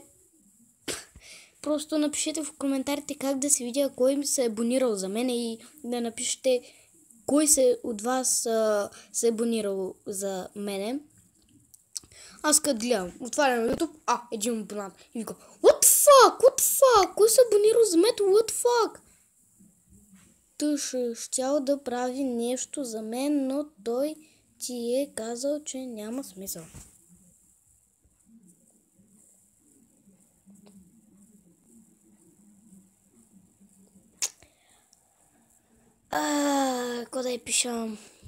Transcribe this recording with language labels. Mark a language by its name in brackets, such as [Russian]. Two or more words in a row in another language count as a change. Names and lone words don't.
[Bulgarian] Просто напишете в коментарите как да се видя кой ми се е абонирал за мен и да напишете кой от вас се е абонирал за мене. Аз като гледам, отварям YouTube, един абонат и вика, [English] what the fuck, [Bulgarian] кой се е абонирал за мен, [English] what the fuck? [Bulgarian] Той щял да прави нещо за мен, но той ти е казал, че няма смисъл. Какво да я пишам?